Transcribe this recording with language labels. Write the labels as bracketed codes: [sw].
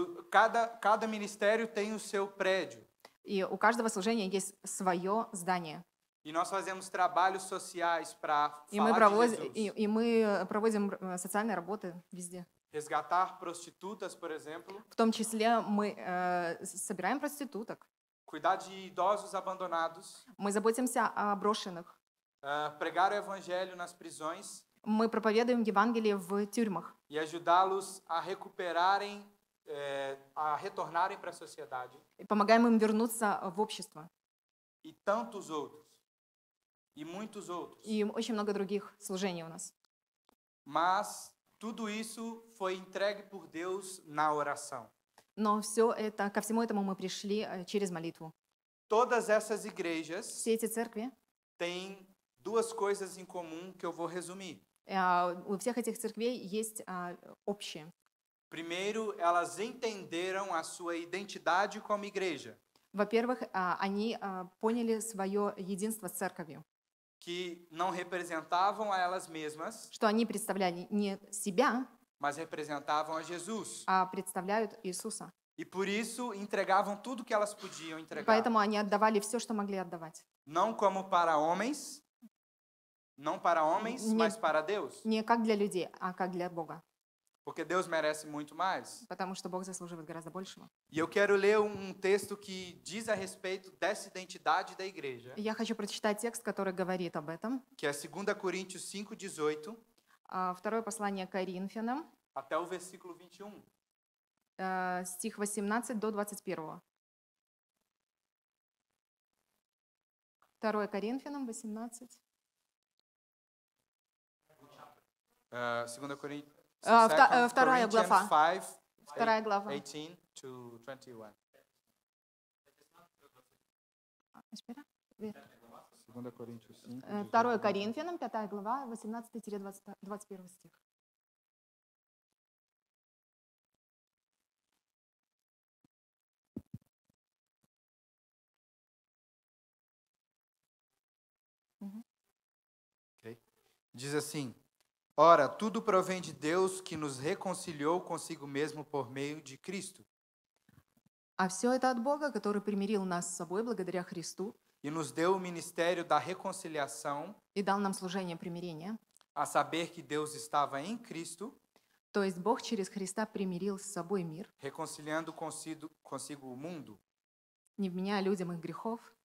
[pt] Cada ministério tem o seu prédio. [ru] и у каждого служения есть свое здание. [pt] E nós fazemos trabalhos sociais para [ru] И мы [pt] falar de Jesus. [ru] мы проводим социальные работы везде. [pt] Resgatar prostitutas, por exemplo. [ru] В том числе мы собираем проституток. [pt] Cuidar de idosos abandonados. [ru] Мы заботимся о брошенных. [pt] Pregar o evangelho nas prisões. [ru] Мы проповедуем Евангелие в тюрьмах [pt] e ajudá-los a recuperarem, a retornarem para a sociedade. [ru] и помогаем им вернуться в общество. [pt] E tantos outros. E muitos outros. [ru] И очень много других служений у нас. [pt] Mas tudo isso foi entregue por Deus na oração. [ru] Но все это, ко всему этому мы пришли через молитву. [pt] Todas essas igrejas [ru] Все эти церкви, [pt] têm duas coisas em comum que eu vou resumir. [ru] у всех этих церквей есть общее. [pt] Primeiro, elas entenderam a sua identidade como igreja, [ru] Во-первых, они поняли свое единство с церковью, [pt] que não representavam a elas mesmas, [ru] что они представляли не себя, [pt] mas representavam a Jesus. [ru] а представляют Иисуса. [pt] E por isso entregavam tudo que elas podiam entregar. [ru] Поэтому они отдавали все, что могли отдавать. [pt] Não como para homens, não para homens, mas para Deus. [ru] Не как для людей, а как для Бога. [pt] Porque Deus merece muito mais. [ru] Потому что Бог заслуживает гораздо большего. [pt] E eu quero ler texto que diz a respeito dessa identidade da igreja, [ru] Я хочу прочитать текст, который говорит об этом. [pt] que é 2 Coríntios 5:18 [ru] Второе послание Коринфянам, [pt] até o versículo 21. [ru] стих 18 до 21. 2 Коринфянам 18. [pt] 2 Coríntios [ru] Вторая глава. 5, Вторая глава. [en] 18 to 21. [pt] Espera. 2 Coríntios 5. [ru] 2 Коринфянам, 5 глава, 18-21 стих. [en] Okay. [pt] Diz assim: Ora, tudo provém de Deus que nos reconciliou consigo mesmo por meio de Cristo [ru] А все это от Бога, который примирил нас с собой благодаря Христу [pt] e nos deu o ministério da reconciliação, [ru] и дал нам служение примирения. [pt] a saber que Deus estava em Cristo, [ru] То есть Бог через Христа примирил с собой мир, [pt] reconciliando consigo o mundo, [ru] не вменяя людям их грехов.